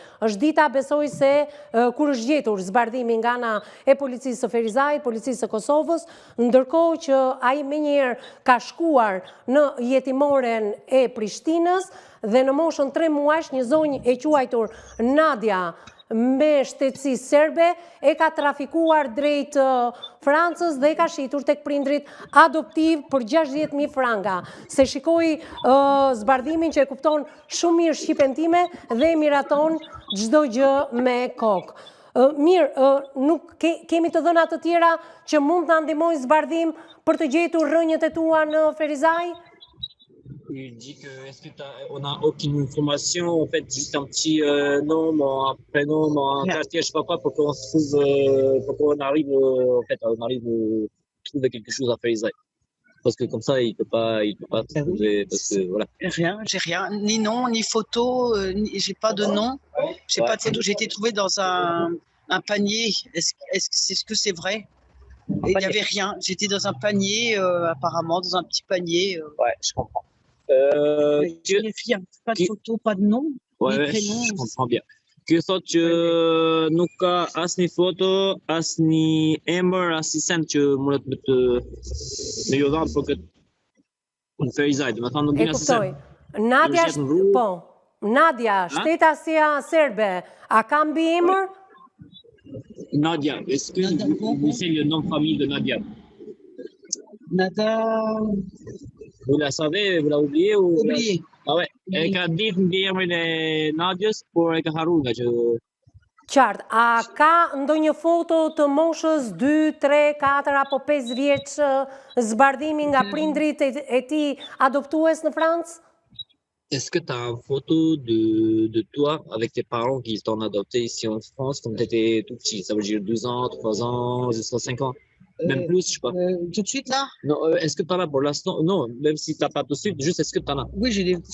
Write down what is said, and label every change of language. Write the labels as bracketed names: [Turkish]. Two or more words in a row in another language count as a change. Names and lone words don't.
[Albanian] Është dita, besoj se kur është gjetur zbardhimi nga ana e policisë së Ferizajit, policisë së Kosovës, ndërkohë që ai menjëherë ka shkuar në jetimoren e Prishtinës dhe në moshën 3 muajsh një zonjë e quajtur Nadia me shtetësi serbe e ka trafikuar drejt Francës dhe e ka shitur tek prindrit adoptiv për 60.000 franga. Se shikoj zbardhimin që e kupton shumë mirë shqipen time dhe e miraton çdo gjë me kokë. Mirë, nuk kemi të dhëna të tjera që mund të ndihmojnë zbardhim për të gjetur rrënjët e tua në Ferizaj? [French] Il dit que est-ce que on n'a aucune information, en fait, juste un petit nom, un prénom, un quartier, je sais pas quoi, pour qu'on se trouve, pour qu'on arrive, en fait, on arrive à trouver quelque chose à Ferizaj. Parce que comme ça, il peut pas trouver, parce que voilà. J'ai rien, ni nom, ni photo, j'ai pas de nom, j'ai pas de photo. J'ai été trouvée dans un panier. Est-ce que c'est vrai? Il n'y avait rien. J'étais dans un panier, apparemment, dans un petit panier. Ouais, je comprends. Pas de photo, pas de nom, ni prénom. Je comprends bien. [Albanian] Ky thot që nuk ka asnjë foto, asnjë emër, asnjë send që mundet me ju dhanë për këtë në Ferizaj, do të thonë nuk E din asnjë send. kuptoj. Nadia, shtetësia serbe, a ka mbi emër? [French] Nadia, est-ce que vous savez le nom de famille de Nadia? Nada. Vous la savez, vous la oubliez ou? Oublié. Ah ouais, [Albanian] e ka ditë mbi emrin e Nadiës, por e ka harruar nga që Qartë, a ka ndonjë foto të moshës 2, 3, 4 apo 5 vjeç zbardhimi nga prindrit e tij adoptues në Francë? [French] Est-ce que tu as une photo de toi avec tes parents qui t'ont adopté ici en France quand tu étais tout petit? Ça veut dire 2 ans, 3 ans, jusqu'à 5 ans? Même plus, je sais pas. Tout de suite là? Non, est-ce que tu en as pour l'instant? Non, même si tu n'as pas tout de suite, juste est-ce que tu en as?